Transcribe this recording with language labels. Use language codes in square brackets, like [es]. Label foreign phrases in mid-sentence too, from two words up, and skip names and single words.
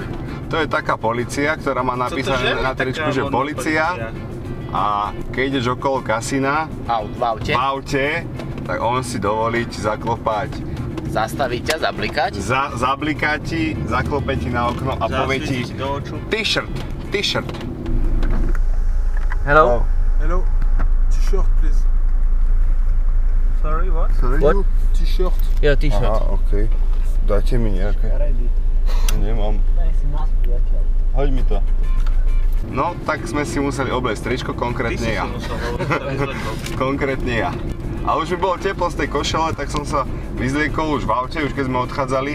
[sk] To je taká polícia, ktorá má napísané na tričku, že polícia. A keď ideš okolo kasína V aute? v aute, tak on si dovolí ti zaklopať. Zastaví ťa, zablikať? Zabliká ti, zaklope ti na okno a povie ti T-shirt. [en] Hello? Hello. T-shirt, please. Sorry, what? What? T-shirt. [sk] Ja, t-shirt. Aha, okej. Dajte mi nejaké. Nemám. Hoď mi to. No, tak sme si museli obliecť tričko, konkrétne ja. Konkrétne ja. A už mi bolo teplo z tej košele, tak som sa vyzliekol už v aute, už keď sme odchádzali.